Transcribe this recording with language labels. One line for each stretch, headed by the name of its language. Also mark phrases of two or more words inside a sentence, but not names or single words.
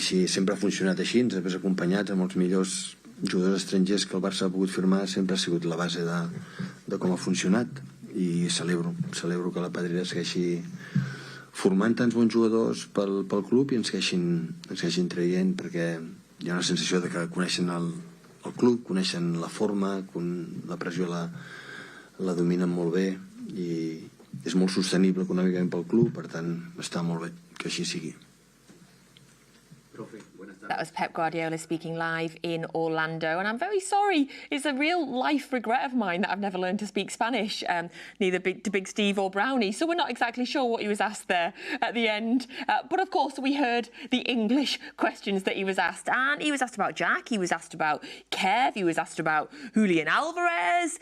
Catalan: si sempre ha funcionat així, ens hem acompanyat amb els millors jugadors estrangers que el Barça ha pogut firmar, sempre ha sigut la base de com ha funcionat, i celebro que la pedrera segueixi formant tants bons jugadors pel club i ens segueixin traient, perquè hi ha una sensació de que coneixen el club, coneixen la forma, la pressió la dominen molt bé i és molt sostenible econòmicament pel club, per tant està molt bé que així sigui.
English: That was Pep Guardiola speaking live in Orlando, and I'm very sorry. It's a real life regret of mine that I've never learned to speak Spanish, neither to Big Steve or Brownie, so we're not exactly sure what he was asked there at the end. But of course, we heard the English questions that he was asked, and he was asked about Jack, he was asked about Kev, he was asked about Juleon Alvarez.